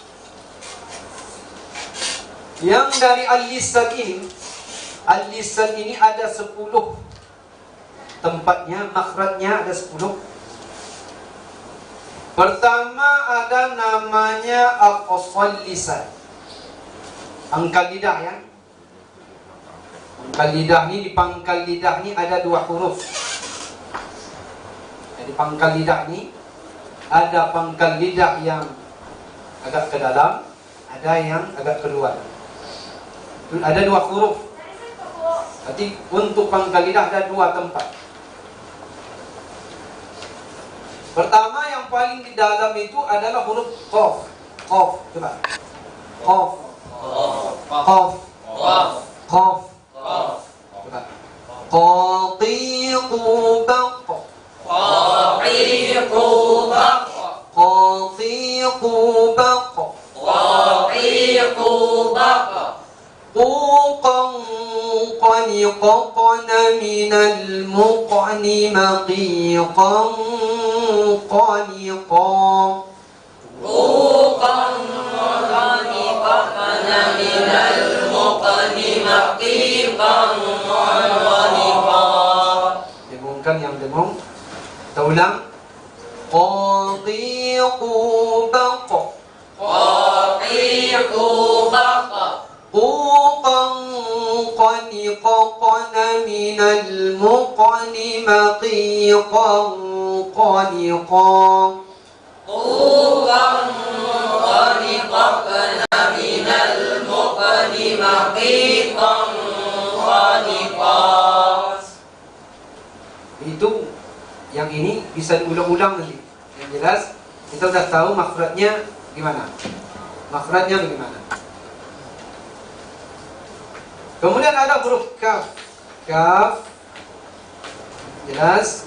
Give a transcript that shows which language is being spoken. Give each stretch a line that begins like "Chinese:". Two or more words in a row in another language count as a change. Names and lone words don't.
Indonesian: Yang dari al-lisan ini ada 10 tempatnya, makhrajnya ada 10. Pertama ada namanya
Arabic: aqsal lisan.
Indonesian: Pangkal lidah ya. Pangkal lidah ni, di pangkal lidah ni ada 2 huruf. Di pangkal lidah ni ada pangkal lidah yang agak ke dalam, ada yang agak keluar. Ada 2 huruf. Berarti untuk pangkal lidah ada 2 tempat. Pertama yang paling di dalam itu adalah huruf qaf. Qaf, coba. Qaf. Qaf. Qaf. Coba. Qatiqu baq. Qaqiqu baq. Qatiqu baq. Qaqiqu baq. Quqan qaniqan minal muqni maqiqan qaniqan. Quqan qaniqan minal muqni maqiqan qaniqan. Dengungkan yang dengung. Kita ulang. Qatiqu baq. Qaqiqu baq. Quqan qaniqan minal muqni maqiqan qaniqan. Quqan qaniqan minal muqni maqiqan qaniqan. Itu yang ini bisa diulang-ulang nanti. Yang jelas kita sudah tahu makhrajnya gimana. Makhrajnya bagaimana. Kemudian ada huruf kaf. Kaf. Jelas.